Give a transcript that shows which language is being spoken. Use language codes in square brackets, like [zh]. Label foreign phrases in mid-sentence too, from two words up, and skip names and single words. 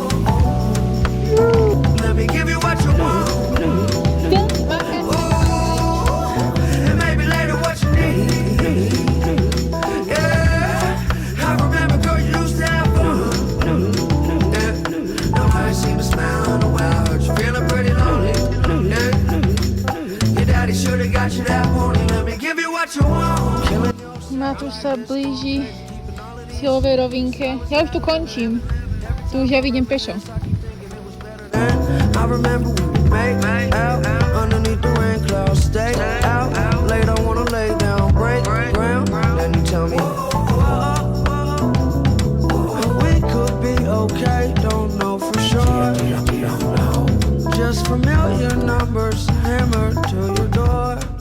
[en] Let me give you what you want. Ooh, and maybe later what you need. Yeah, I remember, girl, you used to have fun. Yeah, now I ain't seen a smile in a while. Heard you feeling pretty lonely. Yeah, your daddy should've got you that morning. Let me give you what you want. [sk] Matúš sa blíži k silovej rovinke. Ja už tu končím. Tu už ja vidím pešo. [en] I remember when we made out underneath the rain clouds. Stay out late, I wanna lay down, break ground. Then you tell me we could be okay, don't know for sure. Just familiar numbers hammered to your door.